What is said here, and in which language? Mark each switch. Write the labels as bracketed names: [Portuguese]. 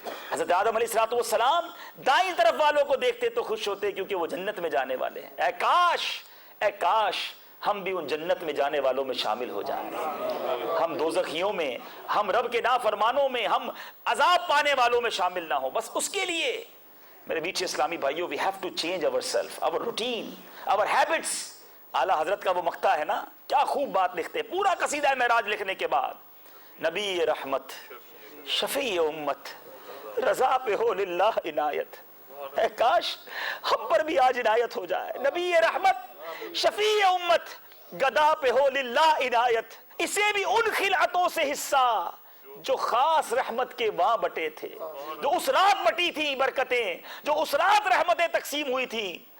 [Urdu] حضرت آدم علیہ السلام دائیں طرف والوں کو دیکھتے تو خوش ہوتے کیونکہ وہ جنت میں جانے والے ہیں. اے کاش ہم بھی ان جنت میں جانے والوں میں شامل ہو جائیں, ہم دوزخیوں میں, ہم رب کے نافرمانوں میں, ہم عذاب پانے والوں میں شامل نہ ہوں. بس اس کے لیے میرے میٹھے اسلامی بھائیوں, [English] we have to change ourselves, our routine, our habits. [Urdu] اعلیٰ حضرت کا وہ مقطع ہے نا, کیا خوب بات لکھتے, پورا قصیدہ معراج لکھنے کے بعد نبی رحمت شفیع امت رضا پہ ہو للہ عنایت. اے کاش ہم پر بھی آج عنایت ہو جائے. نبی رحمت شفیع امت گدا پہ ہو للہ عنایت, اسے بھی ان خلعتوں سے حصہ جو خاص رحمت کے وہاں بٹے تھے, جو اس رات بٹی تھی برکتیں, جو اس رات رحمتیں تقسیم ہوئی تھی.